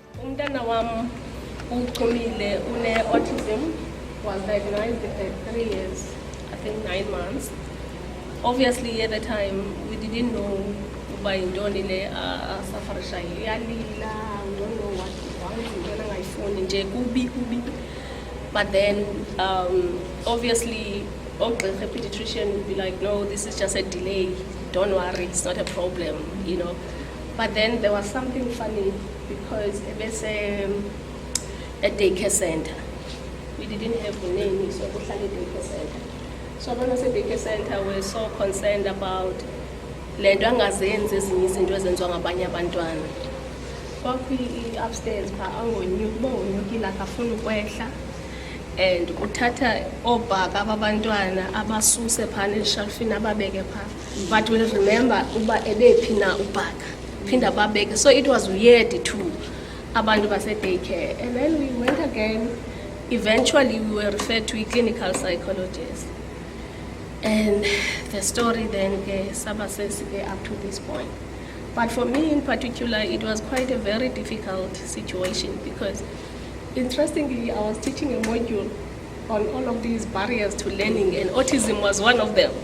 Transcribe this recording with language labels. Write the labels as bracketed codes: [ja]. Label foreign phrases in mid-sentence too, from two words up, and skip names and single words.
[xh] Umntana wam ukhulile [en] autism, was diagnosed at 3 years, I think 9 months. Obviously at the time we didn't know [xh] uba yintoni le asafarishayo. Uyalila, [en] we don't know what he wants, [xh] intona ngayifuni nje kubi. [en] But then obviously the pediatrician would be like, no, this is just a delay, don't worry, it's not a problem, you know. But then there was something funny because it was a daycare center. We didn't have a name, so it was a daycare center. So when I say daycare center, we were so concerned about [xh] le nto angazenzi ezinye izinto ezenziwa ngabanye abantwana. Upstairs phaa angonyuki, bongonyukile akafuni ukwehla. And uthatha obhaka abantwana abasuse phana eshelfini ababeke phaa. [en] But we'll remember [xh] uba ebephi na ubhaka phinda babeke. [en] So it was weird too, [xh] abantu base [en] daycare. And then we went again. Eventually we were referred to a clinical psychologist. And the story then says up to this point. But for me in particular, it was quite a very difficult situation because interestingly, I was teaching a module on all of these barriers to learning, and autism was one of them.